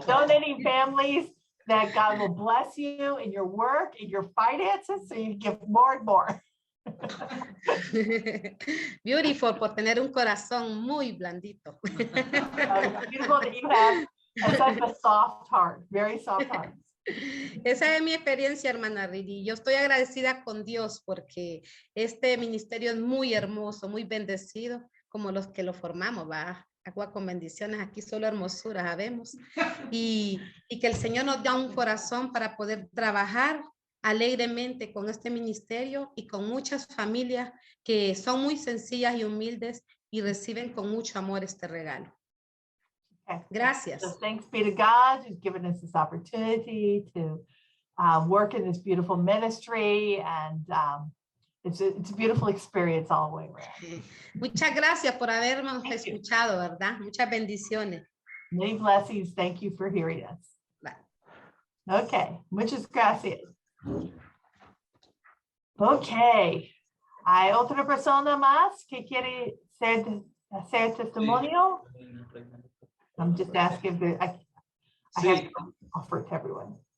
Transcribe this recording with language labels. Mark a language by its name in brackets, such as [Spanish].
[English] donating families that God will bless you in your work, in your finances, so you give more and more. Beautiful, [Spanish] por tener un corazón muy blandito. [English] It's beautiful that you have such a soft heart, very soft heart. [Spanish] Esa es mi experiencia, hermana Riri. Yo estoy agradecida con Dios porque este ministerio es muy hermoso, muy bendecido, como los que lo formamos, va. Agua con bendiciones, aquí solo hermosura sabemos. Y que el Señor nos da un corazón para poder trabajar alegremente con este ministerio y con muchas familias que son muy sencillas y humildes y reciben con mucho amor este regalo. [English] Okay. [Spanish] Gracias. [English] So thanks be to God who's given us this opportunity to work in this beautiful ministry, and it's a beautiful experience all the way around. [Spanish] Muchas gracias por habernos escuchado, ¿verdad? Muchas bendiciones. [English] Many blessings. Thank you for hearing us. Bye. [Spanish] Okay, muchas gracias. Okay, ¿hay otra persona más que quiere hacer testimonio? [English] I'm just asking if there, I have to offer it to everyone.